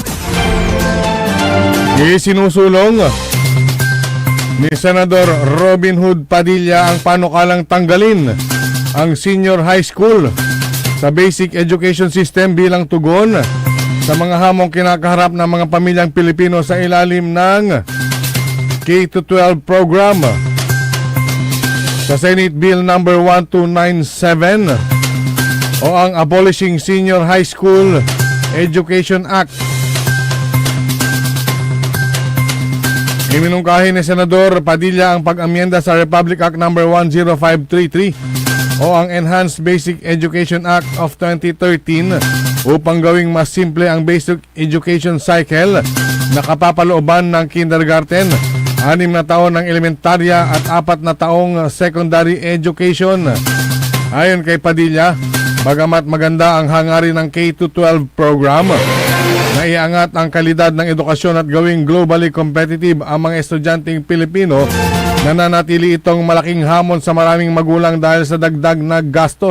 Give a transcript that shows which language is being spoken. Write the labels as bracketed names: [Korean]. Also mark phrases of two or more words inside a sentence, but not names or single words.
[Filipino] Isinusulong ni Senador Robin Hood Padilla ang panukalang tanggalin ang [English] senior high school [Filipino] sa [English] basic education system [Filipino] bilang tugon sa mga hamong kinakaharap ng mga pamilyang Pilipino sa ilalim ng K-12 program. Sa Senate Bill number 1297 o ang Abolishing Senior High School Education Act. Iminungkahi ni Senador Padilla ang pag-amyenda sa Republic Act number 10533 o ang Enhanced Basic Education Act of 2013 upang gawing mas simple ang [English] basic education cycle [Filipino] na kapapalooban ng kindergarten, 6 na taon ng elementarya at 4 na taong [English] secondary education. [Filipino] Ayon kay Padilla, bagamat maganda ang hangarin ng K-12 program na iangat ang kalidad ng edukasyon at gawing [English] globally competitive [Filipino] ang mga estudyanteng Pilipino, nananatili itong malaking hamon sa maraming magulang dahil sa dagdag na gastos.